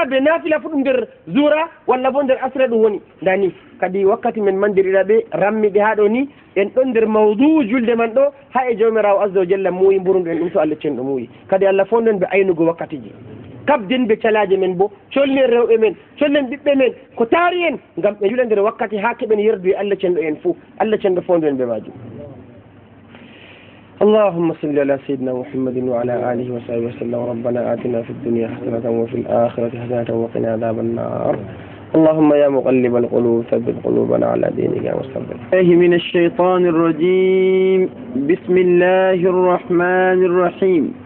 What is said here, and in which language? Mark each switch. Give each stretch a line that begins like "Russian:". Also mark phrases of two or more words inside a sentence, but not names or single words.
Fula: be nafila fu ɗum nder zura walla bo nder asra ɗum woni dani kadi wakkati men mandiriraɓe rammiɓe ha ɗo ni en ɗon nder mawduu julde man ɗo ha e jawmirawo
Arabic: عز وجل
Fula: muuyi mburunɗo en ɗum to Allah cenɗo muuyi kadi Allah fonɗon ɓe aynugo wakkatiji kabden ɓe calaje men bo collen rewɓe men collen ɓiɓɓe men ko taari en ngam ɓe jula nder wakkati ha keɓen yerdu e Allah cenɗo en fou Allah cenɗo fondu en ɓe majum
Arabic: اللهم صل على سيدنا محمد وعلى آله وصحبه وسلم ربنا آتنا في الدنيا حسنة وفي الآخرة حسنة وقنا عذاب النار اللهم يا مقلب القلوب ثبت قلوبنا على دينك يا مستقبل الله من الشيطان الرجيم بسم الله الرحمن الرحيم